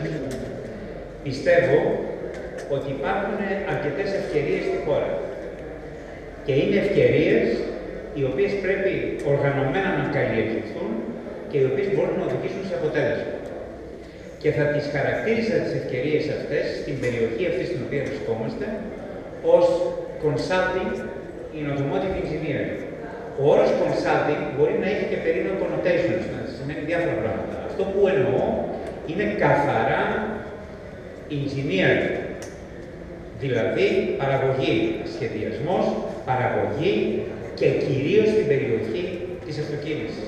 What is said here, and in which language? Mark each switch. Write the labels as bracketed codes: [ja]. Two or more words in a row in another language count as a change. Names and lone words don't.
[el] Πιστεύω ότι υπάρχουν αρκετές ευκαιρίες στη χώρα. Και είναι ευκαιρίες οι οποίες πρέπει οργανωμένα να καλλιεργηθούν και οι οποίες μπορούν να οδηγήσουν σε αποτέλεσμα. Και θα τις χαρακτήριζα τις ευκαιρίες αυτές στην περιοχή αυτή στην οποία βρισκόμαστε ως [en] consulting in automotive engineering. [el] Ο όρος consulting μπορεί να έχει και περίοδο connotations, να σημαίνει διάφορα πράγματα. Αυτό που εννοώ είναι καθαρά engineering, δηλαδή παραγωγή, σχεδιασμός, παραγωγή και κυρίως στην περιοχή της αυτοκίνησης.